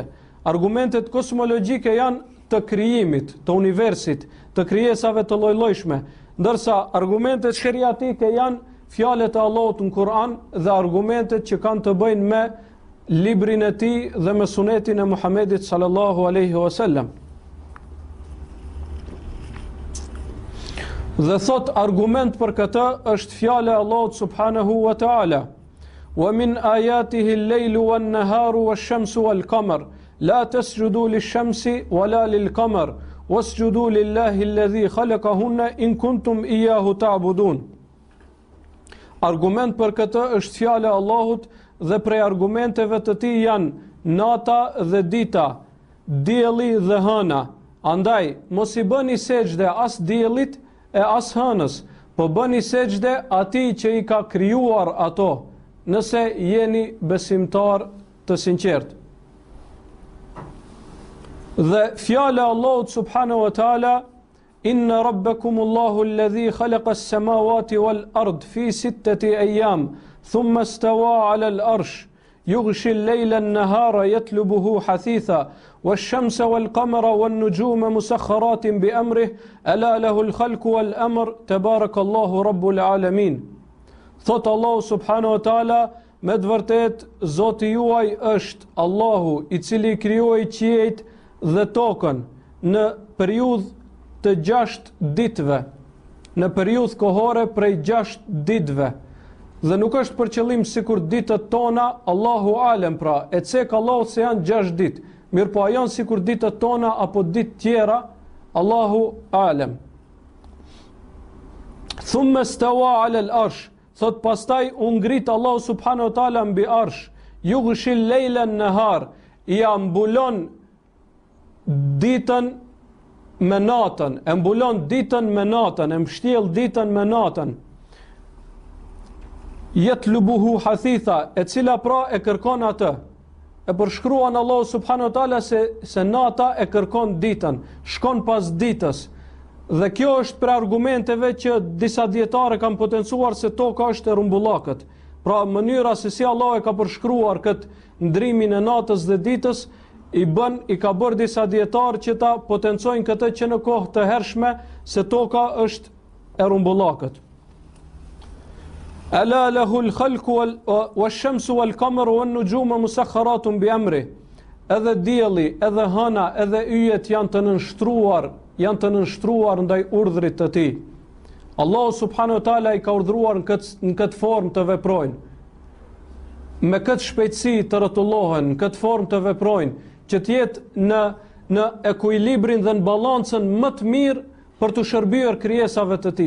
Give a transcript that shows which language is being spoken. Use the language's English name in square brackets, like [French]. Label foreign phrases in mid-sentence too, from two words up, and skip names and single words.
[Albanian] Argumentet kosmologjike janë të krijimit, të universit, të krijesave të lloj-llojshme, ndërsa argumentet sheriatike janë fjalët e Allahut në Kur'an dhe argumentet që kanë të bëjnë me librin e tij dhe me sunetin e Muhamedit [Arabic] صلى الله عليه وسلم. [Albanian] Dhe thot argument për këtë është fjala e Allahut [Arabic] سبحانه وتعالى. ومن آياته الليل والنهار والشمس والقمر لا تسجدوا للشمس ولا للقمر واسجدوا لله الذي خلقهن إن كنتم إياه تعبدون. [Albanian] Argument për këtë është fjala e Allahut dhe prej argumenteve të tij janë nata dhe dita, dielli dhe hëna. Andaj mos i bëni sejdë as diellit e as hënës, po bëni sejdë atij që i ka krijuar ato, nëse jeni besimtar të sinqert. [Arabic] Dhe fjala e Allahut سبحانه وتعالى إن ربكم الله الذي خلق السماوات والأرض في 6 أيام ثم استوى على العرش يغشي الليل النهار يطلبه حثيثا والشمس والقمر والنجوم مسخرات بأمره ألا له الخلق والأمر تبارك الله رب العالمين. [Albanian] Thot Allahu [Arabic] سبحانه وتعالى, [Albanian] me të vërtet Zoti juaj është Allahu i cili krijoi qiejt dhe tokën në periudhë të 6 ditëve, në periudhë kohore prej 6 ditëve. Dhe nuk është për qëllim sikur ditët tona, [Arabic] الله أعلم, [Albanian] pra, e cek Allahu se janë 6 ditë, mirë po a janë sikur ditët tona apo ditë tjera, [Arabic] الله أعلم. ثم استوى على العرش, [Albanian] thot pastaj u ngrit Allahu [Arabic] سبحانه وتعالى [Albanian] mbi arsh, [Arabic] يغشي الليل النهار, [Albanian] i ambulon ditën me natën, e mbulon ditën me natën, e mbështjell ditën me natën. [Arabic] يطلبه حثيثا, [Albanian] e cila pra e kërkon atë. E përshkruan Allahu [Arabic] سبحانه وتعالى [Albanian] se nata e kërkon ditën, shkon pas ditës. Dhe kjo është për argumenteve që disa dietarë kanë potencuar se toka është e rrumbullakët. Pra mënyra se si Allah e ka përshkruar këtë ndrimin e natës dhe ditës, i ka bërë disa dietarë që ta potencojnë këtë që në kohë të hershme se toka është e rrumbullakët. [Arabic] ألا له الخلق والشمس والقمر والنجوم مسخرات بأمره. [Albanian] Edhe dielli, edhe hëna, edhe yjet janë të nënshtruar ndaj urdhrit të tij. Allahu [Arabic] سبحانه وتعالى [Albanian] i ka urdhëruar në këtë formë të veprojnë. Me këtë shpejtësi të rrotullohen, në këtë formë të veprojnë, që të jetë në ekuilibrin dhe në balancën më të mirë për të shërbyer krijesave të tij.